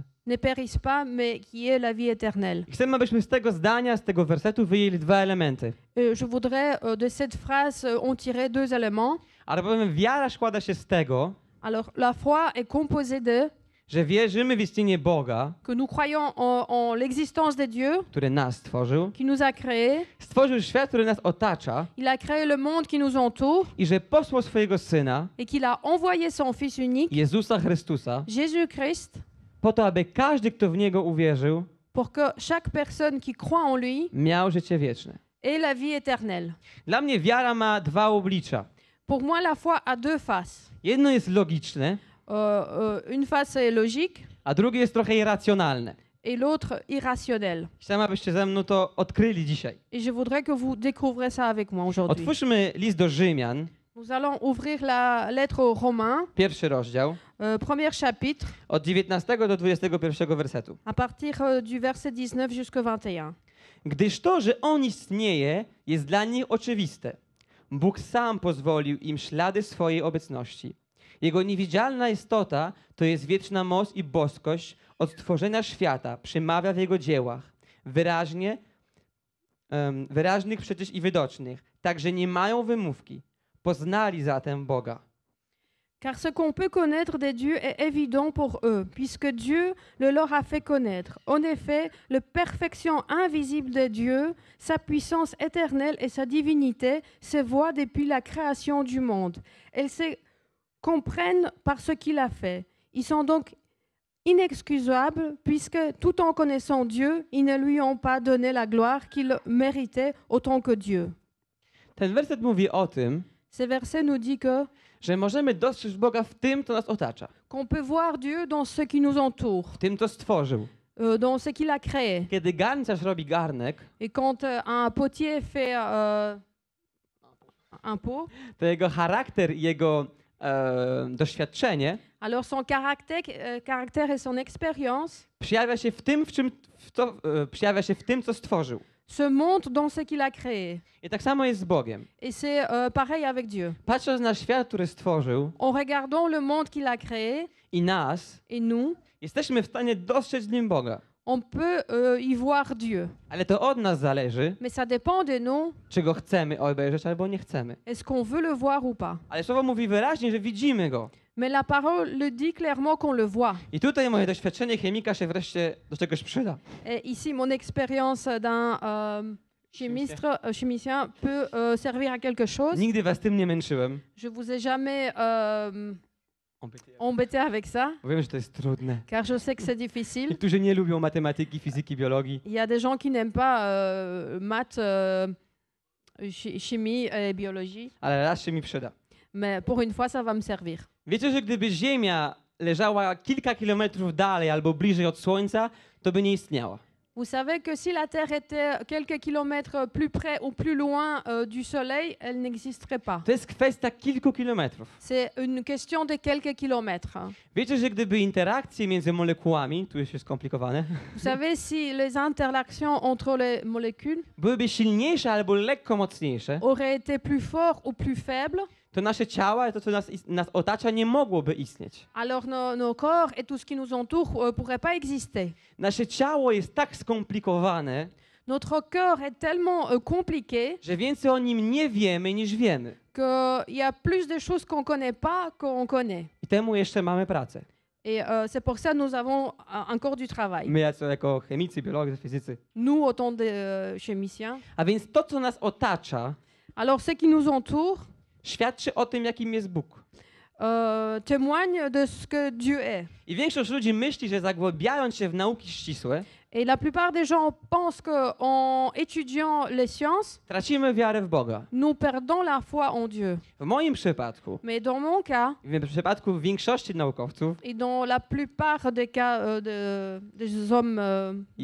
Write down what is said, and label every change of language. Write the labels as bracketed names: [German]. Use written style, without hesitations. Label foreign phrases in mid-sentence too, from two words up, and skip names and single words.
[French] ne périsse pas, mais qui ait la vie éternelle. [Polish] I chcemy, abyśmy z tego zdania, z tego wersetu wyjęli 2 elementy. [French] Je voudrais de cette phrase en tirer deux éléments. [Polish] Ale powiem, wiara składa się z tego, [French] Alors, la foi est composée de [Polish] że wierzymy w istnienie Boga, [French] que nous croyons en l'existence de Dieu [Polish] który nas stworzył, [French] qui nous a créés. [Polish] stworzył świat, który nas otacza [French] Il a créé le monde qui nous entoure [Polish] i że posłał swojego Syna, [French] et qu'il a envoyé son Fils unique, [Polish] Jezusa Chrystusa, [French] Jésus-Christ, [Polish] po to, aby każdy, kto w Niego uwierzył, [French] pour que chaque personne qui croit en lui [Polish] miał życie wieczne. [French] ait la vie éternelle. [Polish] Dla mnie wiara ma dwa oblicza. [French] Pour moi, la foi a deux faces. [Polish] Jedno jest logiczne, [French] Une face est logique [Polish] a drugie jest trochę irracjonalne. [French] et l'autre irrationnelle. [Polish] Chciałem, abyście ze mną to odkryli dzisiaj. [French] Et je voudrais que vous découvrez ça avec moi aujourd'hui. [Polish] Otwórzmy list do Rzymian, [French] Nous allons ouvrir la lettre aux Romains, [Polish] pierwszy rozdział, [French] premier chapitre, [Polish] od 19 do 21 wersetu. [French] à partir du verset 19 jusqu'au 21. [Polish] Gdyż to, że On istnieje, jest dla nich oczywiste. Bóg sam pozwolił im ślady swojej obecności. Jego niewidzialna istota to jest wieczna moc i boskość od stworzenia świata, przemawia w Jego dziełach. Wyraźnych przecież i widocznych, tak że nie mają wymówki. Poznali zatem Boga. [French] Car ce qu'on peut connaître de Dieu est évident pour eux, puisque Dieu le leur a fait connaître. En effet, la perfection invisible de Dieu, sa puissance éternelle et sa divinité se voient depuis la création du monde. Elles se comprennent par ce qu'il a fait. Ils sont donc inexcusables, puisque tout en connaissant Dieu, ils ne lui ont pas donné la gloire qu'il méritait autant que Dieu. [Polish] Ten werset mówi o tym, [French] Ce verset nous dit que [Polish] że możemy dostrzec Boga w tym, co nas otacza, [French] qu'on peut voir Dieu dans ce qui nous entoure, [Polish] w tym, co stworzył. [French] dans ce qu'il a créé. [Polish] Kiedy garncarz robi garnek, [French] Et quand un potier fait un pot, [Polish] to jego charakter i jego doświadczenie [French] alors son caractère et son expérience [Polish] przejawia się w tym, co stworzył. [French] se montrent dans ce qu'il a créé. [Polish] I tak samo jest z Bogiem. [French] Et c'est pareil avec Dieu. [Polish] Patrząc na świat, który stworzył [French] En regardant le monde qu'il a créé [Polish] i nas, [French] et nous, [Polish] jesteśmy w stanie dostrzec w nim Boga. [French] on peut y voir Dieu. [Polish] Ale to od nas zależy, [French] Mais ça dépend de nous, [Polish] czy go chcemy obejrzeć albo nie chcemy. [French] est-ce qu'on veut le voir ou pas. [Polish] Ale słowo mówi wyraźnie, że widzimy go. [French] Mais la parole le dit clairement qu'on le voit. [Polish] I tutaj moje doświadczenie chemika się wreszcie do czegoś przyda. [French] Et ici, mon expérience d'un chimicien peut servir à quelque chose. [Polish] Nigdy was tym nie męczyłem. [French] Je vous ai jamais embêté avec ça, [Polish] Bo wiem, że to jest trudne. [French] car je sais que c'est difficile. [Polish] Niektórzy nie lubią matematyki, fizyki, biologii. [French] Il y a des gens qui n'aiment pas maths, chimie et biologie, [Polish] Ale raz się mi przyda. [French] mais pour une fois, ça va me servir. [Polish] Wiecie, że gdyby Ziemia leżała kilka kilometrów dalej albo bliżej od Słońca, to by nie istniała. [French] Vous savez que si la Terre était quelques kilomètres plus près ou plus loin du Soleil, elle n'existerait pas. [Polish] To jest kwestia kilku kilometrów. [French] C'est une question de quelques kilomètres. [Polish] Wiecie, że gdyby interakcje między molekułami, tu jest skomplikowane, [French] Vous savez, si les interactions entre les molécules [Polish] byłyby silniejsze albo lekko mocniejsze, [French] auraient été plus fortes ou plus faibles, [Polish] to nasze ciała, to co nas otacza, nie mogłoby istnieć. [French] alors nos corps et tout ce qui nous entoure ne pourraient pas exister. [Polish] Nasze ciało jest tak skomplikowane, [French] Notre corps est tellement compliqué [Polish] że więcej o nim nie wiemy niż wiemy. [French] qu'il y a plus de choses qu'on ne connaît pas qu'on connaît. [Polish] I temu jeszcze mamy pracę. [French] Et c'est pour ça que nous avons encore du travail. [Polish] My jako chemicy, biolodzy, fizycy. [French] Nous, autant de chimiciens. [Polish] A więc to, co nas otacza, [French] Alors, ce qui nous entoure [Polish] świadczy o tym, jakim jest Bóg. [French] témoigne de ce que Dieu est. [Polish] I większość ludzi myśli, że zagłębiając się w nauki ścisłe, [French] Et la plupart des gens pensent qu'en étudiant les sciences, [Polish] tracimy wiarę w Boga. [French] nous perdons la foi en Dieu. [Polish] W moim przypadku, [French] Mais dans mon cas, [Polish] w przypadku większości naukowców, [French] et dans la plupart des cas des hommes de